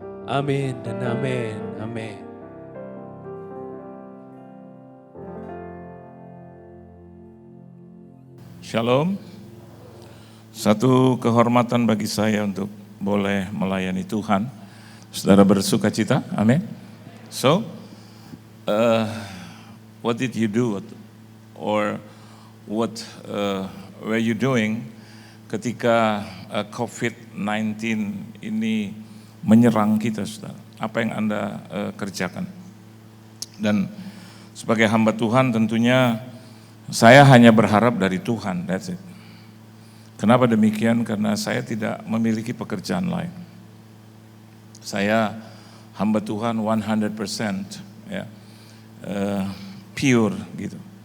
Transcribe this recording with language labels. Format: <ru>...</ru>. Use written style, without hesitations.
<id>Amin dan amin. Amin. Shalom. Satu kehormatan bagi saya untuk boleh melayani Tuhan. Saudara bersuka cita? Amin.</id> <en>So, what did you do or what were you doing</en> <id>ketika COVID-19 ini menyerang kita, saudara? Apa yang Anda kerjakan? Dan sebagai hamba Tuhan tentunya saya hanya berharap dari Tuhan,</id> <en>that's it.</en> <id>Kenapa demikian? Karena saya tidak memiliki pekerjaan lain. Saya hamba Tuhan 100% ya, pure gitu.</id>